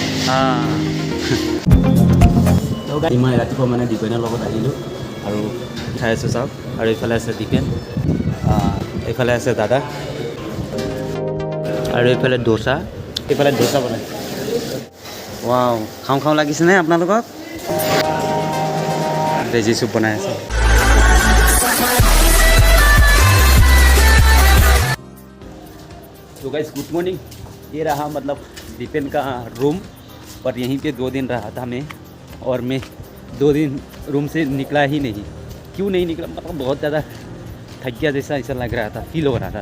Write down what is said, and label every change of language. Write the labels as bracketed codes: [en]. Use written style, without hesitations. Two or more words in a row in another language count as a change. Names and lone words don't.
[as] মই ৰাতিপুৱা মানে দীপেনৰ লগত আহিলোঁ আৰু খাই আছোঁ চাওক। আৰু এইফালে আছে দীপেন, এইফালে আছে দাদা, আৰু এইফালে দোচা, এইফালে দোচা বনাই। ৱাও, খাওঁ খাওঁ লাগিছেনে আপোনালোকক? [en] veggie soup [as] বনাই আছে। तो [en] guys good morning. [hi] ये रहा मतलब दीपेन का रूम, और यहीं पे 2 दिन रहा था मैं, और मैं 2 दिन रूम से निकला ही नहीं। क्यों नहीं निकला, मतलब बहुत ज़्यादा थक गया जैसा ऐसा लग रहा था, फील हो रहा था।